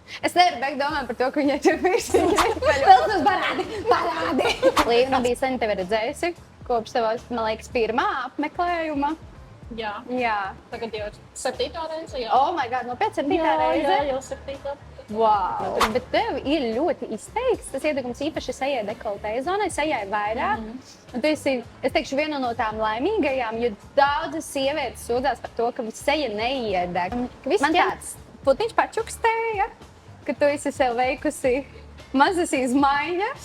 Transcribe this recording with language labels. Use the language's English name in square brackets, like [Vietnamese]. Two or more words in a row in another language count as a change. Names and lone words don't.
[Latvian] Es nevaru beigt domāt par to, ka viņai tur piercings. Vēl tas parādi. Līva nebija sen tevi redzējusi, kopš tavās, man liekas, pirmā apmeklējuma. Jā. Jā. Tagad jau ir 7. reize, jā. [English] Oh my God, [Latvian] no 5 7. reize? Jā, jau 7. Wow. Bet tev ir ļoti izteikts tas iedegums īpaši sejai dekoltē zonai, sejai vairāk. Un tu esi, es teikšu, viena no tām laimīgajām, jo daudzas sievietes sūdzās par to, ka seja neiedeg. Man tāds putiņš pačukstēja, ka tu esi sev veikusi mazas izmaiņas.